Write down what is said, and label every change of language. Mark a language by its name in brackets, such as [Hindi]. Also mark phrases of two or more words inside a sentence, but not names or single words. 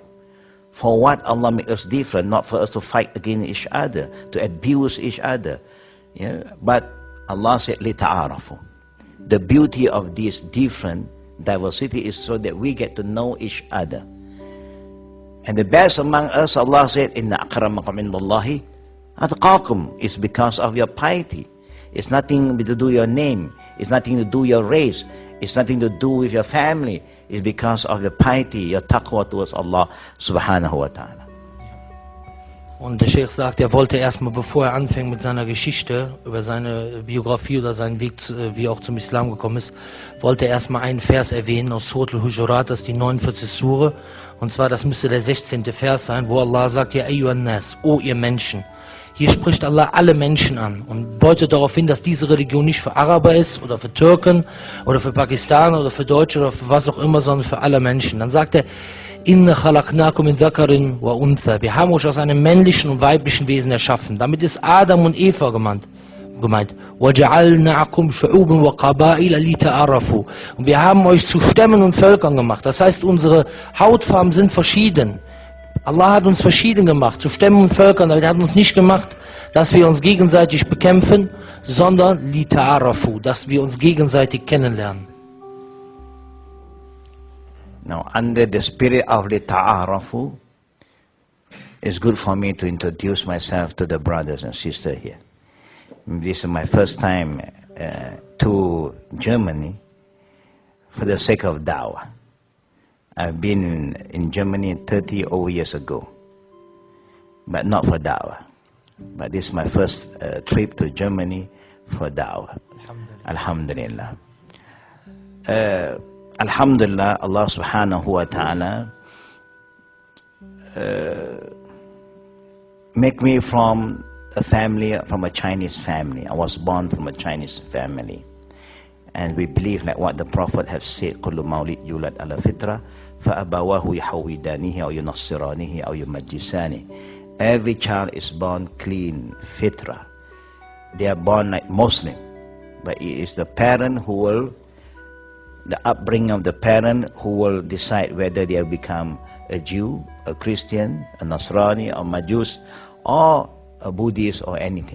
[English] For what Allah makes us different? Not for us to fight against each other, to abuse each other. Yeah? But Allah said, لِتَعَارَفُوا. The beauty of this different diversity is so that we get to know each other. And the best among us, Allah said, [Arabic] إِنَّ أَكْرَمَكُمْ عِنْدَ اللَّهِ أَتْقَاكُمْ. [English] It's because of your piety. It's nothing to do with your name. It's nothing to do with your race. It's nothing to do with your family. It's because of your piety, your taqwa towards Allah [Arabic] سبحانه وتعالى. [German] Und der Sheikh sagt, er wollte erstmal, bevor er anfängt mit seiner Geschichte, über seine Biografie oder seinen Weg, wie er auch zum Islam gekommen ist, wollte er erstmal einen Vers erwähnen aus Surat al-Hujurat, das ist die 49. Sure. Und zwar, das müsste der 16. Vers sein, wo Allah sagt, [Arabic] يا أيها الناس, [German] o ihr Menschen. Hier spricht Allah alle Menschen an und deutet darauf hin, dass diese Religion nicht für Araber ist oder für Türken oder für Pakistaner oder für Deutsche oder für was auch immer, sondern für alle Menschen. Dann sagt er, [Arabic] إنا خلقناكم من ذكر وأنثى. [German] Wir haben euch aus einem männlichen und weiblichen Wesen erschaffen. Damit ist Adam und Eva gemeint. [Arabic] وَجَعَلْنَاكُمْ شُعُوبًا وَقَبَائِلَ لِتَعَارَفُوا. [German] Und wir haben euch zu Stämmen und Völkern gemacht. Das heißt, unsere Hautfarben sind verschieden. Allah hat uns verschieden gemacht, zu Stämmen und Völkern, aber er hat uns nicht gemacht, dass wir uns gegenseitig bekämpfen, sondern لِتَعَارَفُوا, dass wir uns gegenseitig kennenlernen. [English] Now, under the spirit of the ta'arafu, it's good for me to introduce myself to the brothers and sisters here. This is my first time to Germany for the sake of dawah. I've been in Germany 30 over years ago, but not for dawah. But this is my first trip to Germany for dawah. Alhamdulillah. Alhamdulillah, Allah [Arabic] سبحانه وتعالى [English] make me from a family, from a Chinese family. I was born from a Chinese family. And we believe like what the Prophet have said, [Arabic] كُلُّ مَوْلِدْ يُولَدْ عَلَى فِطْرَةٍ فَأَبَوَاهُ يُحَوِّدَانِهِ أَوْ يُنَصِّرَانِهِ أَوْ يُمَجِّسَانِهِ. [English] Every child is born clean, fitra. They are born like Muslim. But it is the parent who will, the upbringing of the parent who will decide whether they will become a Jew, a Christian, a Nasrani, or Majus, or a Buddhist, or anything.